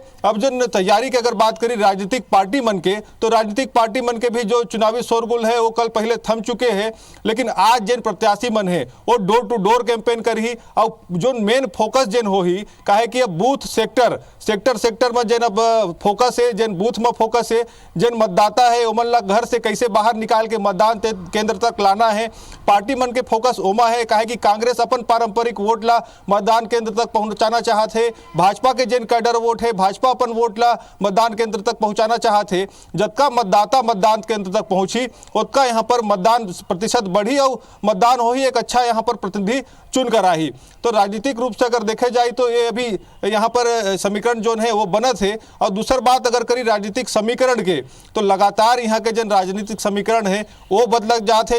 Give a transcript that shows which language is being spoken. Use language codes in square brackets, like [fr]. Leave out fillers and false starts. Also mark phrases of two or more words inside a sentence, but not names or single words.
[hne] अब जन तैयारी की अगर बात करी राजनीतिक पार्टी मन के, तो राजनीतिक पार्टी मन के भी जो चुनावी शोरगुल है वो कल पहले थम चुके हैं। लेकिन आज जन प्रत्याशी मन है वो [en] door to door campaign [hne] करी और जो [en] main focus [hne] जन हो ही काहे कि अब [en] booth sector [hne] में जन अब फोकस है, जन बूथ में फोकस है। जन मतदाता है ओमन ला घर से कैसे बाहर निकाल के मतदान केंद्र तक लाना है। पार्टी मन के फोकस ओमा है काहे कि कांग्रेस अपन पारंपरिक वोट ला मतदान केंद्र तक पहुंचाना चाहते है। भाजपा के जन [en] cadre vote [hne] है भाजपा अपन वोट ला मतदान केंद्र तक पहुंचाना चाहते। जतका मतदाता मतदान केंद्र तक पहुंची उतना यहाँ पर मतदान प्रतिशत बढ़ी और मतदान हो ही एक अच्छा यहाँ पर प्रतिनिधि चुन कर आई। तो राजनीतिक रूप से अगर देखे जाए तो ये अभी यहाँ पर समीकरण जो है वो बना थे। और दूसरी बात अगर करी राजनीतिक समीकरण के, तो लगातार यहाँ के जन राजनीतिक समीकरण है वो बदल जाते।